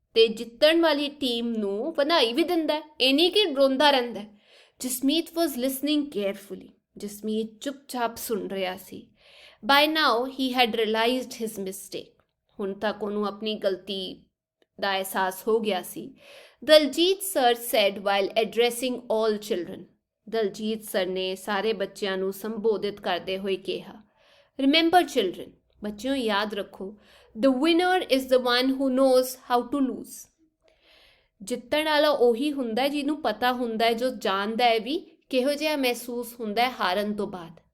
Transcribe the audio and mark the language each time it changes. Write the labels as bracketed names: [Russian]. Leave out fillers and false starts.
[Punjabi] ਤੇ ਜਿੱਤਣ ਵਾਲੀ ਟੀਮ ਨੂੰ ਵਧਾਈ ਵੀ ਦਿੰਦਾ, ਇਹ ਨਹੀਂ ਕਿ ਰੋਂਦਾ ਰਹਿੰਦਾ। [English] Jasmeet was listening carefully. [Punjabi] ਜਸਮੀਤ ਚੁੱਪਚਾਪ ਸੁਣ ਰਿਹਾ ਸੀ। [English] By now he had realised his mistake. [Punjabi] ਹੁਣ ਤੱਕ ਉਹਨੂੰ ਆਪਣੀ ਗਲਤੀ ਦਾ ਅਹਿਸਾਸ ਹੋ ਗਿਆ ਸੀ। [English] Daljeet sir said while addressing all children. [Punjabi] Daljit sir ਨੇ ਸਾਰੇ ਬੱਚਿਆਂ ਨੂੰ ਸੰਬੋਧਿਤ ਕਰਦੇ ਹੋਏ ਕਿਹਾ, [English] Remember children, [Punjabi] ਬੱਚਿਓ ਯਾਦ ਰੱਖੋ, [English] the winner is the one who knows how to lose. [Punjabi] ਜਿੱਤਣ ਵਾਲਾ ਉਹੀ ਹੁੰਦਾ ਹੈ ਜਿਹਨੂੰ ਪਤਾ ਹੁੰਦਾ ਹੈ, ਜੋ ਜਾਣਦਾ ਹੈ ਵੀ ਕਿਹੋ ਜਿਹਾ ਮਹਿਸੂਸ ਹੁੰਦਾ ਹੈ ਹਾਰਨ ਤੋਂ ਬਾਅਦ.